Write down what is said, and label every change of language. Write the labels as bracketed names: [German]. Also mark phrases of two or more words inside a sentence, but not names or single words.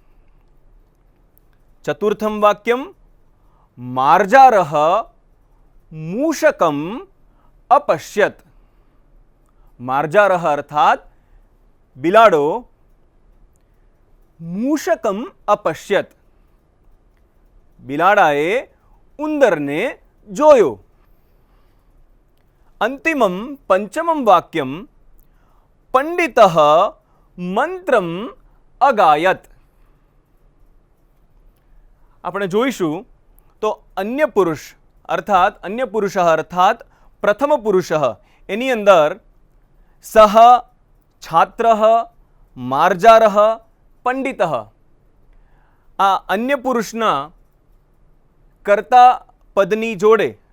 [Sanskrit] चतुर्थं वाक्यम मार्जारः मूषकम अपश्यत। मार्जारः अर्थात बिलाड़ो मूषकम अपश्यत। [Gujarati] बिलाड़ाए ઉંદરને જોયો. [Sanskrit] अन्तिमम् पञ्चमम् वाक्यम् पण्डितः मन्त्रम् अगायत. [Gujarati] આપણે જોઈશું તો અન્ય પુરુષ અર્થાત પ્રથમ પુરુષ એની અંદર સહ, છાત્ર, માર્જાર, પંડિત આ અન્ય પુરુષના કર્તા પદની જોડે